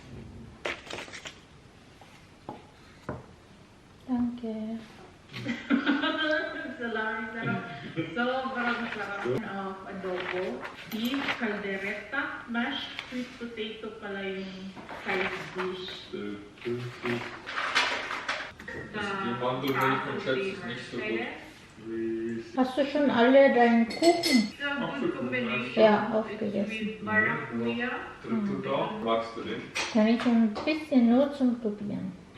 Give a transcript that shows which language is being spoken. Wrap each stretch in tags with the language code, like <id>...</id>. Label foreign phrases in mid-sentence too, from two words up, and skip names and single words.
<de>Danke.</de> <tl>Sobrang sarap of adobo.</tl> <en>Beef, caldereta, mashed sweet potato</en> <tl>pala yung</tl> <en>side dish.</en> <de>Die Mandelmilch schätze ich nicht so gut. Hast du schon alle deinen Kuchen? Apfelkuchen. Ja, aufgegessen. Drittel da. Magst du den? Kann ich ein bisschen nur zum Probieren.</de>